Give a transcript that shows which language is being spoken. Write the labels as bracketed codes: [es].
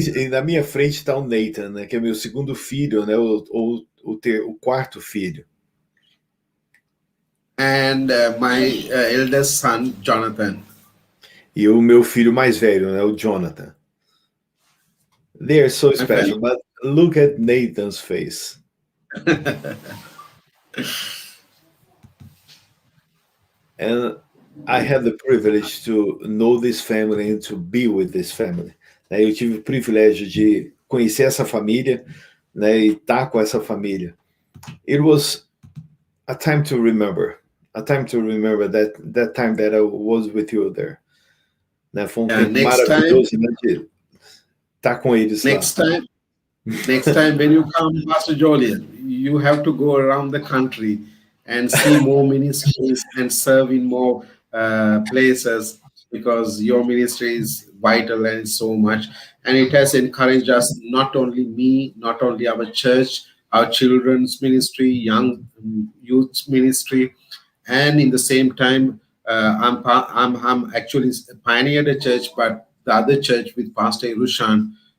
[pt] Na minha frente está o Nathan, né, que é meu segundo filho, né, o quarto filho. [en] And my eldest son, Jonathan. [pt] E o meu filho mais velho, né, o Jonathan. [en] They are so special, but look at Nathan's face. And I had the privilege to know this family and to be with this family. [pt] Eu tive o privilégio de conhecer essa família, né, e estar com essa família. [en] It was a time to remember that time that I was with you there. [pt] Né, foi tempo maravilhoso, né, de estar com eles lá. [en] Next time when you come, Pastor Jolian, you have to go around the country and see more ministries and serve in more places, because your ministry is vital and so much. And it has encouraged us, not only me, not only our church, our children's ministry, young youth ministry, and in the same time, I'm actually pioneered a church, but the other church with Pastor Irushan,